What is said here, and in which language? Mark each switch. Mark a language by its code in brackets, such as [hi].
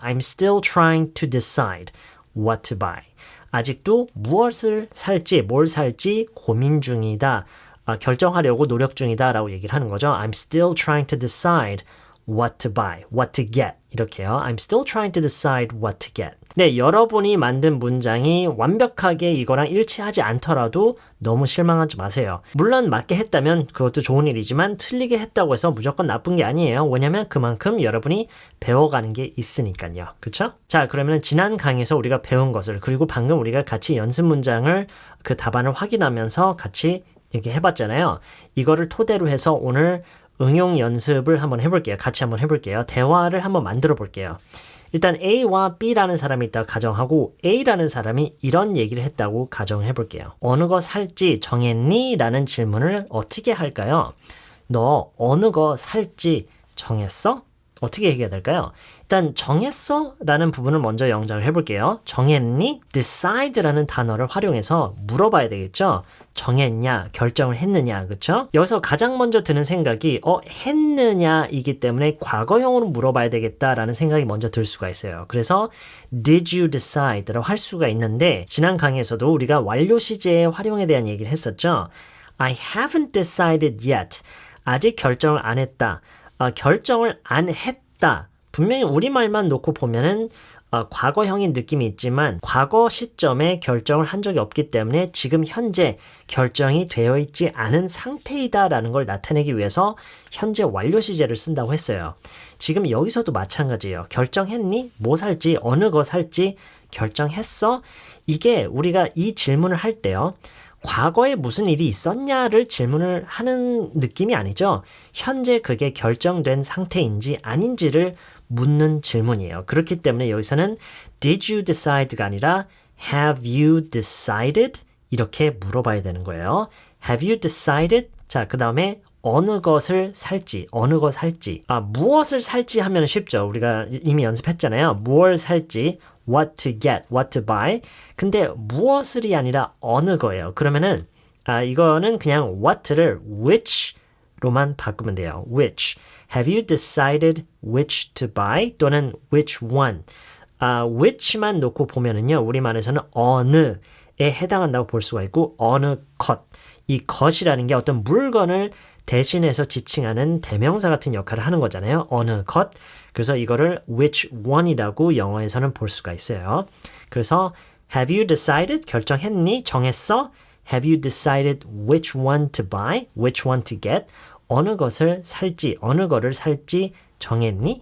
[en] I'm still trying to decide what to buy. [ko] 아직도 무엇을 살지, 뭘 살지 고민 중이다. 결정하려고 노력 중이다 라고 얘기를 하는 거죠. [en] I'm still trying to decide what to buy, what to get. [ko] 이렇게요. [en] I'm still trying to decide what to get. [ko] 네, 여러분이 만든 문장이 완벽하게 이거랑 일치하지 않더라도 너무 실망하지 마세요. 물론 맞게 했다면 그것도 좋은 일이지만 틀리게 했다고 해서 무조건 나쁜 게 아니에요. 왜냐면 그만큼 여러분이 배워가는 게 있으니까요. 그쵸? 자, 그러면 지난 강의에서 우리가 배운 것을 그리고 방금 우리가 같이 연습 문장을 그 답안을 확인하면서 같이 이렇게 해봤잖아요. 이거를 토대로 해서 오늘 응용 연습을 한번 해볼게요. 같이 한번 해볼게요. 대화를 한번 만들어 볼게요. 일단 A와 B라는 사람이 있다고 가정하고 A라는 사람이 이런 얘기를 했다고 가정해 볼게요. 어느 거 살지 정했니? 라는 질문을 어떻게 할까요? 너 어느 거 살지 정했어? 어떻게 얘기해야 될까요? 일단 정했어? 라는 부분을 먼저 영작을 해볼게요. 정했니? decide라는 단어를 활용해서 물어봐야 되겠죠? 정했냐? 결정을 했느냐? 그쵸? 여기서 가장 먼저 드는 생각이 했느냐? 이기 때문에 과거형으로 물어봐야 되겠다라는 생각이 먼저 들 수가 있어요. [en] 그래서 did you decide? [ko] 라고 할 수가 있는데 지난 강의에서도 우리가 완료 시제의 활용에 대한 얘기를 했었죠. [en] I haven't decided yet. [ko] 아직 결정을 안 했다. 결정을 안 했다. 분명히 우리말만 놓고 보면은 과거형인 느낌이 있지만 과거 시점에 결정을 한 적이 없기 때문에 지금 현재 결정이 되어 있지 않은 상태이다라는 걸 나타내기 위해서 현재 완료 시제를 쓴다고 했어요. 지금 여기서도 마찬가지예요. 결정했니? 뭐 살지? 어느 거 살지? 결정했어? 이게 우리가 이 질문을 할 때요. 과거에 무슨 일이 있었냐를 질문을 하는 느낌이 아니죠. 현재 그게 결정된 상태인지 아닌지를 묻는 질문이에요. 그렇기 때문에 여기서는 [en] did you decide [ko] 가 아니라 [en] have you decided? [ko] 이렇게 물어봐야 되는 거예요. [en] have you decided? [ko] 자, 그 다음에 어느 것을 살지, 어느 것 살지. 무엇을 살지 하면 쉽죠. 우리가 이미 연습했잖아요. 무엇을 살지, [en] what to get, what to buy. [ko] 근데 무엇을이 아니라 어느 거예요. 그러면은 이거는 그냥 what를 which로만 바꾸면 돼요. [en] which. Have you decided which to buy? 또는 which one? [ko] which만 놓고 보면은요. 우리말에서는 어느에 해당한다고 볼 수가 있고 어느 것. 이 것이라는 게 어떤 물건을 대신해서 지칭하는 대명사 같은 역할을 하는 거잖아요. 어느 것. 그래서 이거를 which one이라고 영어에서는 볼 수가 있어요. [en] 그래서 have you decided? [ko] 결정했니? 정했어? [en] Have you decided which one to buy? Which one to get? [ko] 어느 것을 살지, 어느 거를 살지 정했니?